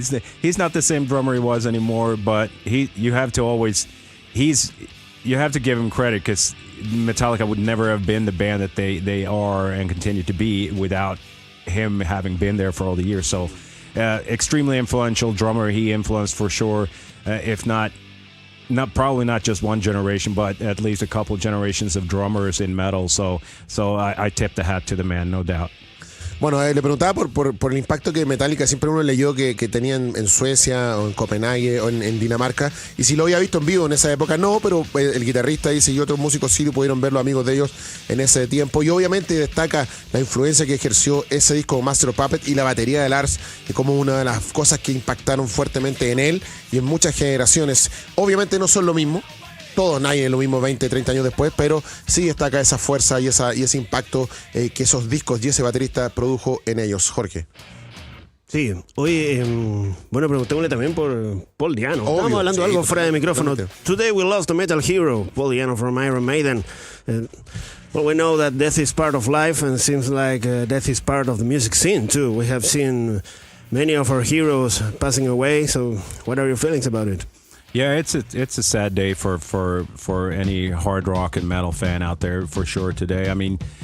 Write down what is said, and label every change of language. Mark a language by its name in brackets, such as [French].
[English] He's not the same drummer he was anymore, but you have to give him credit, because Metallica would never have been the band that they are and continue to be without him having been there for all the years. So extremely influential drummer. He influenced for sure, if not probably not just one generation, but at least a couple generations of drummers in metal. So I tip the hat to the man, no doubt. [Spanish] Bueno, le preguntaba por el impacto que Metallica, siempre uno leyó que tenían en Suecia o en Copenhague o en Dinamarca, y si lo había visto en vivo en esa época, no, pero el guitarrista dice, y otros músicos sí pudieron verlo, amigos de ellos, en ese tiempo, y obviamente destaca la influencia que ejerció ese disco Master of Puppets y la batería de Lars como una de las cosas que impactaron fuertemente en él y en muchas generaciones. Obviamente no son lo mismo, todos, nadie es lo mismo 20, 30 años después, pero sí destaca esa fuerza y ese impacto que esos discos y ese baterista produjo en ellos. Jorge. Sí, oye, bueno, preguntémosle también por Paul Di'Anno. Estábamos hablando algo fuera de micrófono. [English] Today we lost a metal hero, Paul Di'Anno from Iron Maiden. Well, we know that death is part of life, and it seems like death is part of the music scene too. We have seen many of our heroes passing away, so what are your feelings about it? Yeah, it's a sad day for any hard rock and metal fan out there, for sure, today. I mean,